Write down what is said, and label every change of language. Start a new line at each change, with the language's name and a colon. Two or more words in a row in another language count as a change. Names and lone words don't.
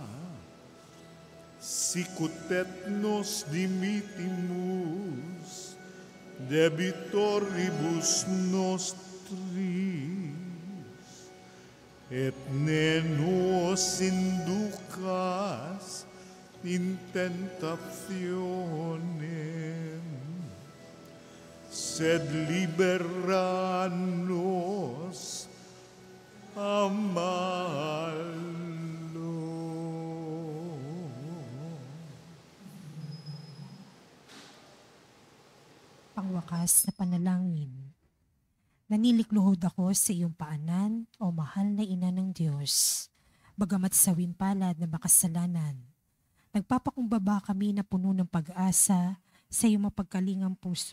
Latin: sicutet nos dimitimus debitoribus nostris, et ne nos inducas in tentationem, sed libera nos a malo.
Filipino: Pangwakas na panalangin. Nanilikluhod ako sa iyong paanan, o mahal na ina ng Diyos. Bagamat sawing palad na makasalanan, nagpapakumbaba kami na puno ng pag-asa sa iyong mapagkalingang puso.